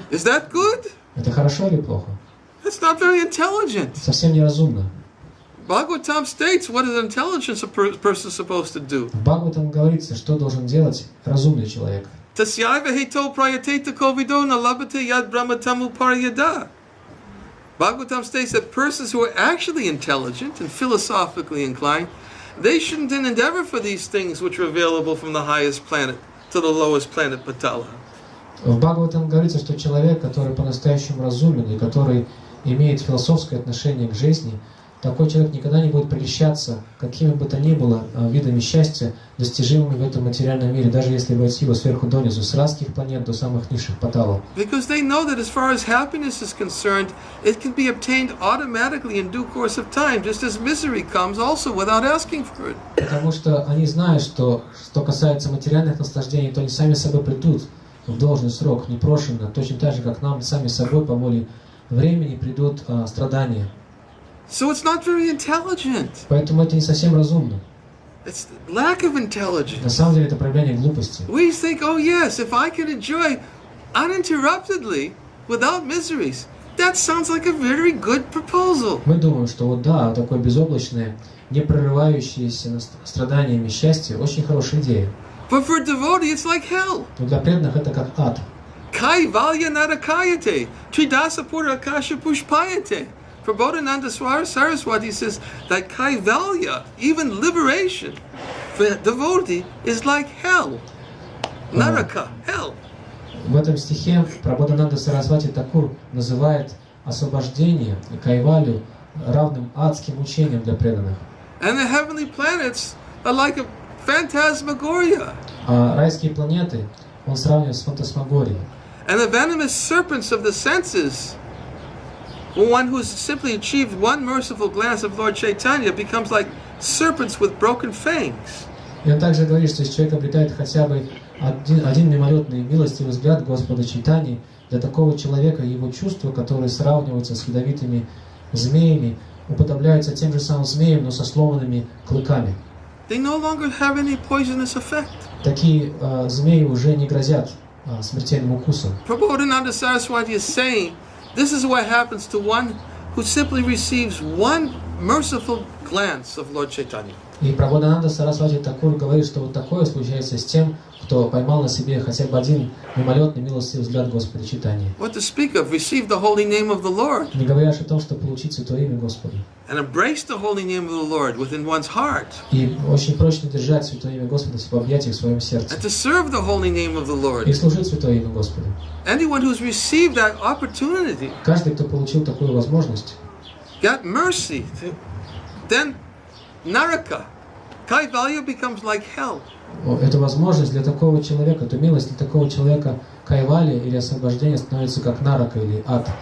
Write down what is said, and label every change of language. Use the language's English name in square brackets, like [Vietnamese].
[English] Is that good? [Russian] Это хорошо или плохо? [English] That's not very intelligent. [Russian] Совсем неразумно. [English] Bhagavatam states what is intelligence a person supposed to do. [Russian] В Бхагаватам говорится, что должен делать разумный человек. [Sanskrit] Tasyaiva heto prayateta kovido nalabhate yad brahmatamu paryada. [English] Bhagavatam states that persons who are actually intelligent and philosophically inclined, they shouldn't endeavor for these things which are available from the highest planet to the lowest planet Patala. [Russian] В Бхагаватам говорится, что человек, который по-настоящему разумен и который имеет философское отношение к жизни, такой человек никогда не будет прельщаться какими бы то ни было видами счастья, достижимыми в этом материальном мире, даже если войти его сверху донизу, с райских планет до самых низших паталов. [English] Because they know that as far as happiness is concerned, it can be obtained automatically in due course of time, just as misery comes also without asking for it. [Russian] Потому что они знают, что касается материальных наслаждений, то они сами собой придут в должный срок, непрошенно, точно так же, как нам сами собой по воле времени придут страдания. [English] So it's not very intelligent. [Russian] Поэтому это не совсем разумно. [English] It's lack of intelligence. [Russian] На самом деле это проявление глупости. [English] We think, oh yes, if I can enjoy uninterruptedly, without miseries, that sounds like a very good proposal. [Russian] Мы думаем, что вот да, такое безоблачное, не прерывающееся страданиями счастье, очень хорошая идея. [English] But for a devotee, it's like hell. [Russian] Но для преданных это как ад. [Sanskrit] Kaivalya narakayate, tridasa pura akasha pushpayate. [English] Prabodhananda Saraswati says that Kaivalya, even liberation, for a devotee is like hell. Naraka, hell. [Russian] В этом стихе Прабодхананда Сарасвати Такур называет освобождение кайвалю равным адским учением для преданных. [English] And the heavenly planets are like a phantasmagoria. [Russian] А райские планеты он сравнивает с фантасмагорией. [English] And the venomous serpents of the senses, one who's simply achieved one merciful glance of Lord Chaitanya becomes like serpents with broken fangs. [Russian] И он также говорит, что если человек обретает хотя бы один мимолетный милостивый взгляд Господа Чайтаньи, для такого человека его чувства, которые сравниваются с ядовитыми змеями, уподобляются тем же самым змеям, но со сломанными клыками. [English] They no longer have any poisonous effect. [Russian] Такие змеи уже не грозят смертельным укусом. [English] Prabodhananda Saraswati is saying, this is what happens to one who simply receives one merciful glance of Lord Chaitanya. [Russian] И Прабодхананда Сарасвати Такур говорит, что вот такое случается с тем, кто поймал на себе хотя бы один мимолетный милостивый взгляд Господа Чайтаньи. [English] What to speak of, receive the holy name of the Lord. [Russian] Не говоря о том, что получить святое имя Господа. [English] And embrace the holy name of the Lord within one's heart. [Russian] И очень прочно держать святое имя Господа в объятиях в своем сердце. [English] And to serve the holy name of the Lord. [Russian] И служить святое имя Господу. [English] Anyone who's received that opportunity, [Russian] каждый, кто получил такую возможность, [English] got mercy, then Naraka, Kaivalya becomes like hell. [Russian] Эта возможность для такого человека, эту милость для такого человека, кайвали или освобождение становится как нарака или ад.